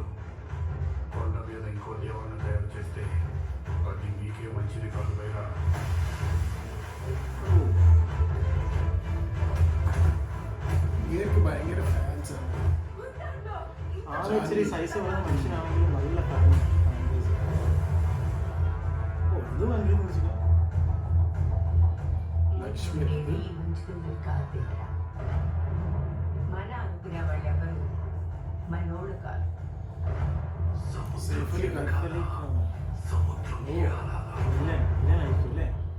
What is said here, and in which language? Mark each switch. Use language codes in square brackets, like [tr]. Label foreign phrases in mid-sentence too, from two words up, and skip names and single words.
[te] కొండ మీద ఇంకో దేవుడిని తయారు చేస్తే అది మీకే మంచిది కాదు. పైగా [ml] ഭയങ്കര ഫാൻസ് ആണ്. ആള് ഇച്ചിരി സൈസ് വരുന്ന മനുഷ്യനാണെങ്കിലും നല്ല ഫാൻ. ഓ ഇത് ഭയങ്കര ലക്ഷ്മി [te] మన అనుకునేవాళ్ళు ఎవరు మనోడు కాదు. [ml] സേഫലി കണ്ടു. [te] సముద్రం [ml] ആയിരിക്കും അല്ലേ?